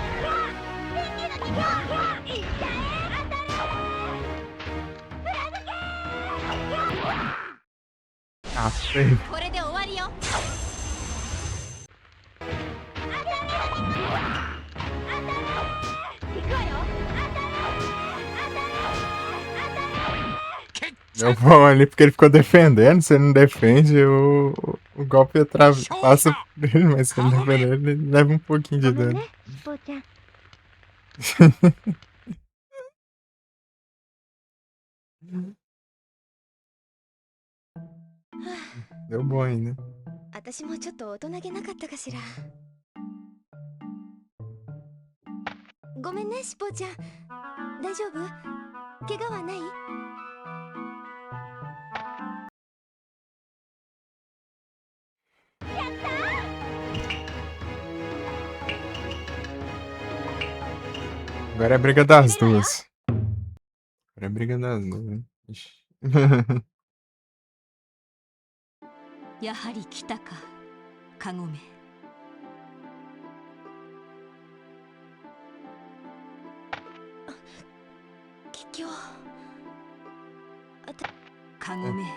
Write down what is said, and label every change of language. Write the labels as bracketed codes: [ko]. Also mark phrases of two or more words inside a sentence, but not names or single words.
[pt] Ah, feio. [ja] これで終わりよ。 [pt] Deu bom ali porque ele ficou defendendo. Se ele não defende, o golpe passa por ele, mas se ele defender, ele leva um pouquinho de [ja] ごめん [pt] dano. [ja] ね、しっぽちゃん。 [pt] Deu bom ainda. [ja] 私もちょっと大人げなかったかしら。ごめんね、しっぽちゃん。大丈夫？怪我はない？ [pt] Agora é a briga das duas. Agora é a briga das duas. Ixi. [ja] やはり来たか、カゴメ。キキョウ。カゴメ、